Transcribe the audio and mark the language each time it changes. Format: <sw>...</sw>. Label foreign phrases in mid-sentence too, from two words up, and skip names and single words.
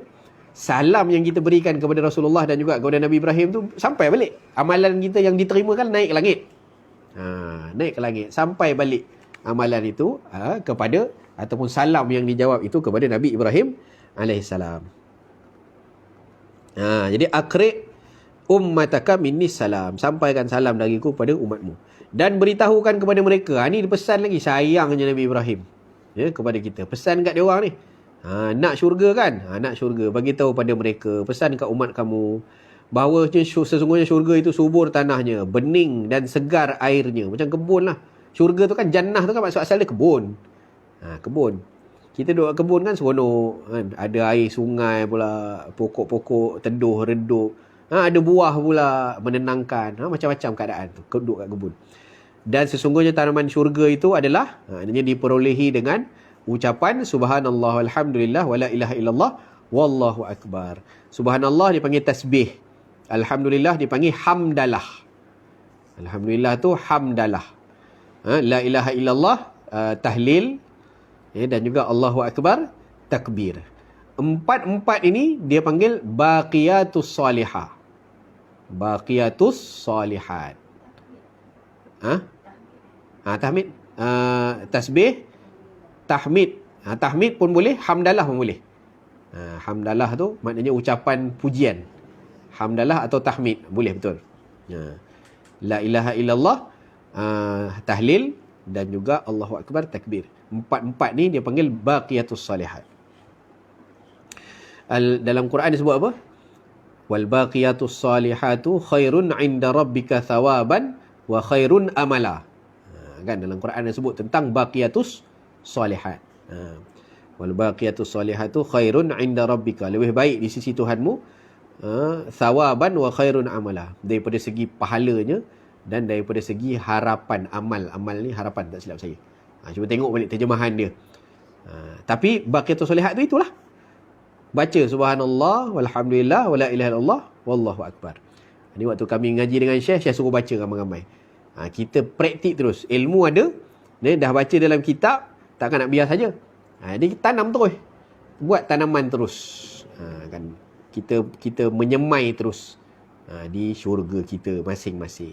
<ms>Salam yang kita berikan kepada Rasulullah dan juga kepada Nabi Ibrahim tu sampai balik. Amalan kita yang diterima kan naik ke langit. Naik ke langit sampai balik amalan itu kepada, ataupun salam yang dijawab itu kepada Nabi Ibrahim alaihissalam.</ms> <ar>Jadi أقرئ أمتك مني سلام,</ar> <ms>sampaikan salam dariku pada umatmu dan beritahukan kepada mereka. Ini pesan lagi sayangnya Nabi Ibrahim kepada kita. Pesan kat dia orang ni. Nak syurga kan? Nak syurga. Bagi tahu pada mereka, pesan kat umat kamu bahawa sesungguhnya syurga itu subur tanahnya, bening dan segar airnya. Macam kebun lah. Syurga tu kan, jannah tu kan maksud asal dia kebun. Kebun. Kita duduk kebun kan seronok kan? Ada air sungai pula, pokok-pokok teduh redup. Ada buah pula menenangkan. Macam-macam keadaan tu duduk kat kebun. Dan sesungguhnya tanaman syurga itu adalah diperolehi dengan ucapan</ms> <ar>سبحان الله والحمد لله ولا إله إلا الله والله أكبر.</ar> <ms>Subhanallah dipanggil tasbih. Alhamdulillah dipanggil hamdalah. Alhamdulillah tu hamdalah.</ms> <ar>لا إله إلا الله تهليل,</ar> <ms>dan juga</ms> <ar>الله أكبر</ar> <ms>takbir. Empat ini dia panggil</ms> <ar>الباقيات الصالحة. الباقيات الصالحات. تحميد، تسبيح، تحميد.</ar> <ms>Tahmid pun boleh, hamdalah pun boleh. Hamdalah tu maknanya ucapan pujian. Hamdalah atau tahmid boleh, betul.</ms> <ar>لا إله إلا الله</ar> <ms>tahlil dan juga</ms> <ar>الله أكبر</ar> <ms>takbir. Empat ni dia panggil</ms> <ar>الباقيات الصالحات.</ar> <ms>Dalam Quran disebut apa?</ms> <ar>والباقيات الصالحات خير عند ربك ثوابا وخير أملا.</ar> <ms>Kan dalam Quran disebut tentang</ms> <ar>الباقيات الصالحات. والباقيات الصالحات خير عند ربك,</ar> <ms>lebih baik di sisi Tuhanmu,</ms> <ar>ثوابا وخير أملا,</ar> <ms>daripada segi pahalanya dan daripada segi harapan amal. Amal ni harapan, tak silap saya. Cuba tengok balik terjemahan dia. Tapi</ms> <ar>الباقيات الصالحات</ar> <ms>tu itulah.</ms> <ar>Baca سبحان الله والحمد لله ولا إله إلا الله والله أكبر.</ar> <ms>Ini waktu kami ngaji dengan Syekh suruh baca ramai-ramai. Kita praktik terus. Ilmu ada, dah baca dalam kitab, takkan nak biar saja. Dia tanam terus. Buat tanaman terus. Kan kita menyemai terus di syurga kita masing-masing.</ms>